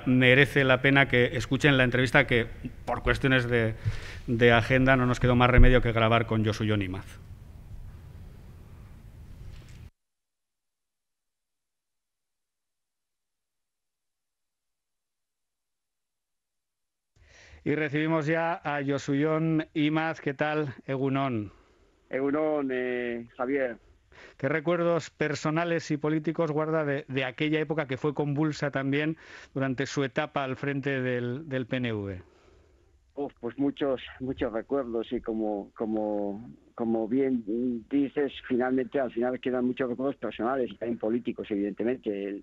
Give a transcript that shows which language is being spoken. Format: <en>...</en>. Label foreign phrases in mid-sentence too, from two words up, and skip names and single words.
<es>Merece la pena que escuchen la entrevista que, por cuestiones de agenda, no nos quedó más remedio que grabar con Josu Jon Imaz. Y recibimos ya a Josu Jon Imaz. ¿Qué tal? Egunon. Egunon, Javier. ¿Qué recuerdos personales y políticos guarda de aquella época que fue convulsa también durante su etapa al frente del PNV? Pues muchos recuerdos, y como bien dices, al final quedan muchos recuerdos personales y también políticos, evidentemente.</es>